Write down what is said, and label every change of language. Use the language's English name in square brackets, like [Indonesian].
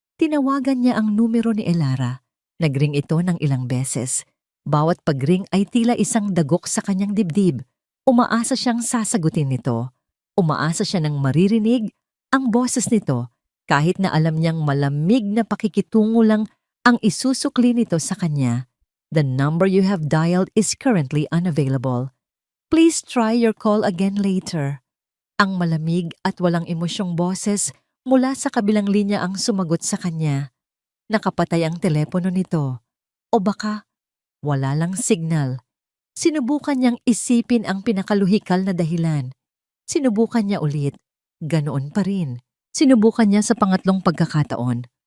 [Filipino] Tinawagan niya ang numero ni Elara. Nagring ito ng ilang beses. Bawat pagring ay tila isang dagok sa kanyang dibdib. Umaasa siyang sasagutin nito. Umaasa siya ng maririnig ang boses nito kahit na alam niyang malamig na pakikitungo lang ang isusukli nito sa kanya. [English] The number you have dialed is currently unavailable. Please try your call again later. [Filipino] Ang malamig at walang emosyong boses mula sa kabilang linya ang sumagot sa kanya. Nakapatay ang telepono nito. O baka, wala lang signal. Sinubukan niyang isipin ang pinakaluhikal na dahilan. Sinubukan niya ulit. Ganoon pa rin. Sinubukan niya sa pangatlong pagkakataon.